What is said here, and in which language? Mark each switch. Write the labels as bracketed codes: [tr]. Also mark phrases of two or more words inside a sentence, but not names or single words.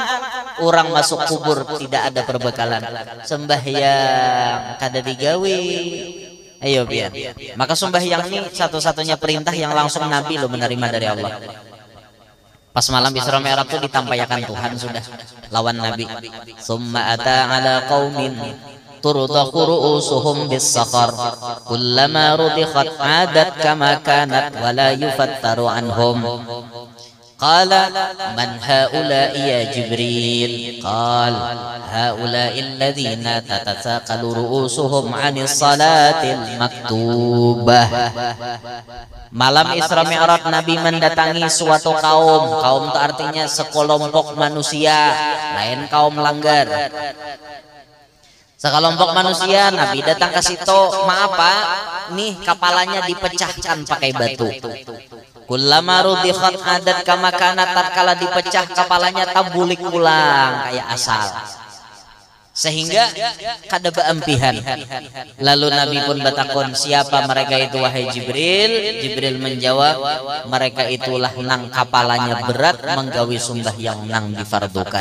[bjn] Orang masuk kubur tidak ada perbekalan. Sembahyang kada digawe. Ayo biar. Maka sembahyang ini satu-satunya perintah yang langsung Nabi lo menerima dari Allah. Pas malam Isra Mi'raj itu ditampaikan Tuhan sudah lawan Nabi. [ar] ثم أتى على قوم ترضخ رؤوسهم بالصخر كلما رضخت عادت كما كانت ولا يفتر عنهم قال من هؤلاء يا جبريل قال هؤلاء الذين تتثاقل رؤوسهم عن الصلاة المكتوبة. [bjn] Malam Isra Mi'raj Nabi mendatangi suatu kaum itu artinya sekelompok manusia, lain kaum langgar. Sekelompok manusia, Nabi datang ke situ, maaf Pak, nih kapalanya dipecahkan pakai batu. [ar] كلما رضخت عادت كما كانت, [bjn] tatkala dipecah kapalanya tabulik ulang kayak asal. Sehingga kada beampihan. Lalu Nabi pun bertakon, siapa mereka itu wahai Jibril? Jibril menjawab, mereka itulah nang kapalanya berat menggawi sembahyang nang difardukan.